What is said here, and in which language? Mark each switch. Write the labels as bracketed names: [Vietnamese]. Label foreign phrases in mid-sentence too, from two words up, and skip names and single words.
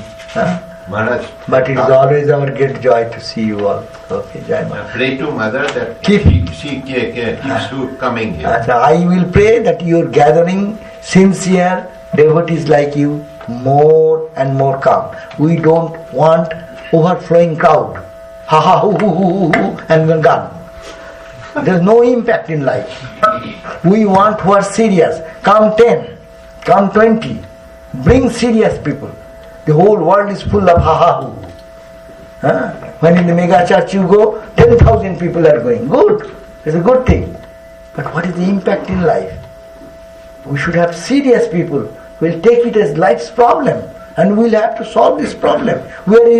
[English] But it is always our great joy to see you all. Okay, [Hindi] Jai Ma. [English] Pray to Mother that she keeps you coming here. I will pray that you are gathering sincere devotees like you, more and more come. We don't want overflowing crowd. Ha ha hoo hoo hoo hoo and gone. There is no impact in life. We want who are serious. Come 10, come 20. Bring serious people. The whole world is full of ha ha hoo. When in the mega church you go, 10,000 people are going. Good. It's a good thing. But what is the impact in life? We should have serious people. We'll take it as life's problem and we'll have to solve this problem.